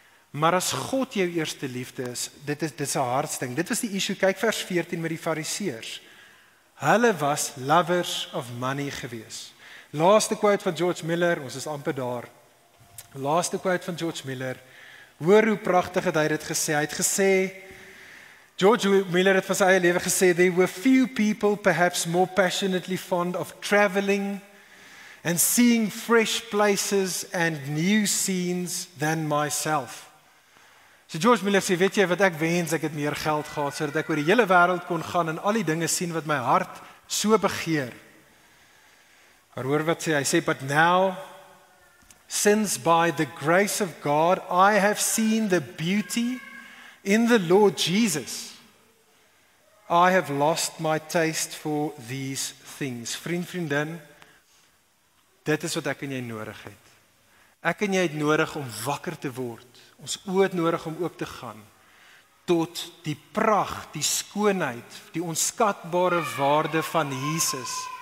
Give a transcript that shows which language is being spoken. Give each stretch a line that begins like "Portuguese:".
Afrikaans: Maar as God jou eerste liefde is, dit is 'n hartsding. Dit was die issue. Kyk vers 14 met die fariseërs. Hulle was
English: lovers of money
Afrikaans: gewees. Laaste quote van George Miller, ons is amper daar. Laaste quote van George Miller. Hoor hoe pragtig het hy dit gesê. Hy het gesê, George Miller het van sy eie lewe gesê,
English: there were few people perhaps more passionately fond of traveling and seeing fresh places and new scenes than myself.
Afrikaans: So George Miller sê, weet jy wat ek wens, ek het meer geld gehad, sodat ek oor die hele wêreld kon gaan en al die dinge sien wat my hart so begeer. Maar hoor wat sê, hy sê,
English: but now, since by the grace of God, I have seen the beauty in the Lord Jesus, I have lost my taste for these things.
Afrikaans: Vriendin, dit is wat ek en jy nodig het. Ek en jy het nodig om wakker te word. Ons oë het nodig om oop te gaan tot die pragt, die skoonheid, die onskatbare waarde van Jesus.